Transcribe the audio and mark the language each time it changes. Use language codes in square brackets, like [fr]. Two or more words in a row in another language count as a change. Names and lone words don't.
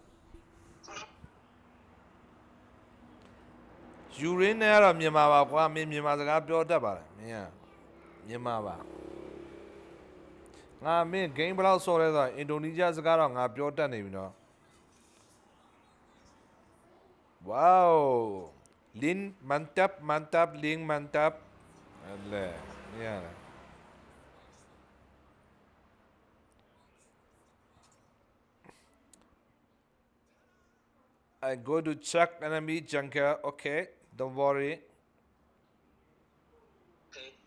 [my] ယူရင်းနဲ့ကတော့မြန်မာပါကွာမင်းမြန်မာစကားပြောတတ်ပါတယ်မင်းကမြန်မာပါငါမင်း game ဘယ်လောက်ဆော်လဲဆိုတော့အင်ဒိုနီးရှားစကားတော့ငါပြောတတ်နေပြီနော် Wow. [id] Lin mantap, lin mantap. Alah, ya. [en] I go to check enemy junker. Okay, don't worry. Okay.